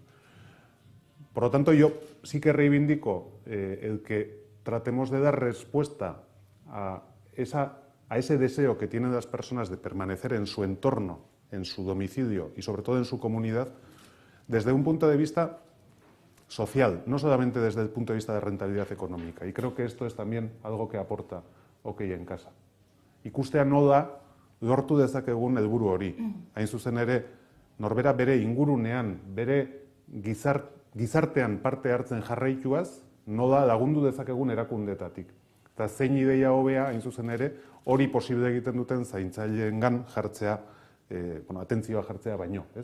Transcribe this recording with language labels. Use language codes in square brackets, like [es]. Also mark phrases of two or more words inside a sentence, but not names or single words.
[es] Por lo tanto, yo sí que reivindico el que tratemos de dar respuesta a ese deseo que tienen las personas de permanecer en su entorno, en su domicilio y sobre todo en su comunidad, desde un punto de vista social, no solamente desde el punto de vista de rentabilidad económica. Y creo que esto es también algo que aporta Okeien Kasa. [eu] Ikustea nola lortu dezakegun helburu hori. Hain zuzen ere, norbera bere ingurunean, bere gizartean parte hartzen jarraituaz, nola lagundu dezakegun erakundetatik. Eta zein ideia hobea, hain zuzen ere, hori posible egiten duten zaintzaileengan jartzea, atentzioa jartzea baino, ez?